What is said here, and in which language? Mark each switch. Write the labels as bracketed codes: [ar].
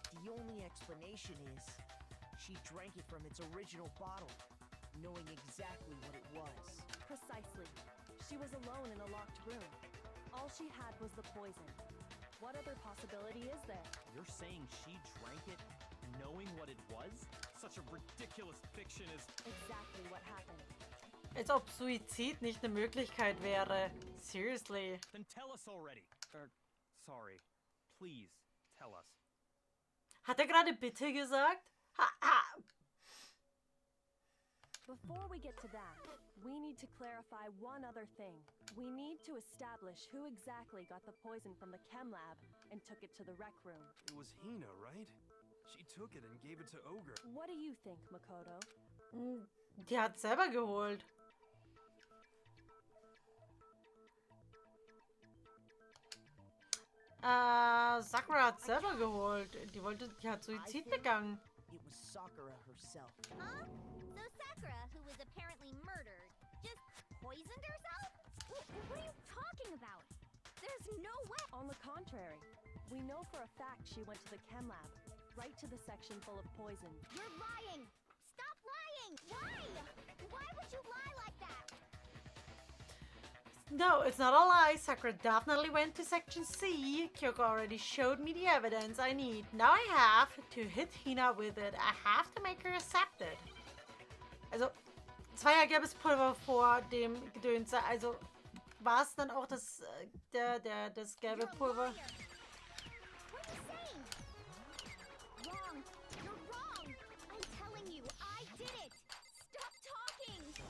[en] The only explanation is she drank it from its original bottle, knowing exactly what it was. Precisely. She was alone in a locked room. All she had was the poison. What other possibility is there? You're saying she drank it knowing what it was? Such a ridiculous fiction is... Exactly what happened. [de] Als ob Suizid nicht eine Möglichkeit wäre. [en] Seriously. Then tell us already. Sorry. Please, tell us. [de] Hat er gerade bitte gesagt? [en] Before we get to that, we need to clarify one other thing. We need to establish who exactly got the poison from the chem lab and took it to the rec room. It was Hina, right? She took it and gave it to Ogre. What do you think, Makoto? [de] Die hat selber geholt. Sakura hat selber geholt. Die hat Suizid begangen. [en] It was Sakura herself. Huh? So Sakura, who was apparently murdered, just poisoned herself? What are you talking about? There's no way. On the contrary, we know for a fact she went to the chem lab, right to the section full of poison. You're lying! Stop lying! Why? Why would you lie like that? No, it's not a lie. Sakura definitely went to Section C. Kyoko already showed me the evidence I need. Now I have to hit Hina with it. I have to make her accept it. [de] Also, es war ja gelbes Pulver vor dem Gedöns. Also, war es dann auch das, das gelbe Pulver? [en] What are you saying? Wrong. You're wrong. I'm telling you, I did it. Stop talking.